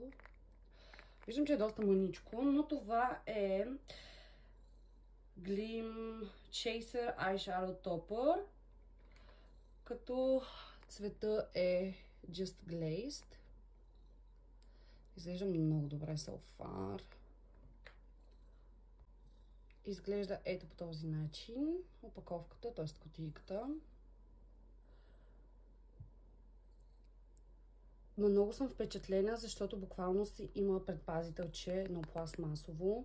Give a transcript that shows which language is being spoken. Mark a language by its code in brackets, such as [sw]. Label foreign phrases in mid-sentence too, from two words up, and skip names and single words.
[bg] Виждам, че е доста мъничко, но това е Gleam Chaser Eyeshadow Topper. Като цвета е Just Glazed. Изглежда много добре [en] so far. [bg] Изглежда ето по този начин. Опаковката, т.е. кутийката. Много съм впечатлена, защото буквално си има предпазителче, но пластмасово.